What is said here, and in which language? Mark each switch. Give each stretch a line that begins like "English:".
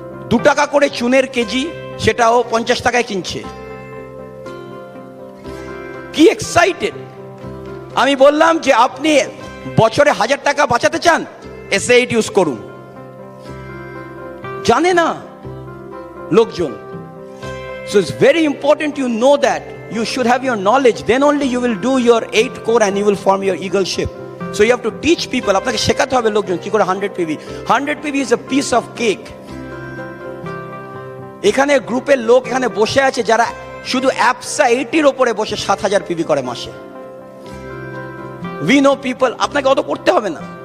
Bangla: 2 টাকা করে চুনের কেজি, সেটাও 50 টাকায় কিনছে। কি এক্সাইটেড! আমি বললাম যে আপনি বছরে 1000 টাকা বাঁচাতে চান, এসএইট ইউজ করুন। জানে না লোকজন।
English: So it's very important you know that. You should have your knowledge. Then only you will do your 8 core and you will form your eagle ship. So you have to teach people.
Bangla: আপনাকে শেখাতে হবে লোকজন কি করে 100 PV.
English: 100 PV is a piece of cake.
Bangla: এখানে গ্রুপের লোক এখানে বসে আছে যারা শুধু অ্যাপসা 80-র উপরে বসে 7000 PV করে মাসে।
English: We know people.
Bangla: আপনাকে অত করতে হবে না।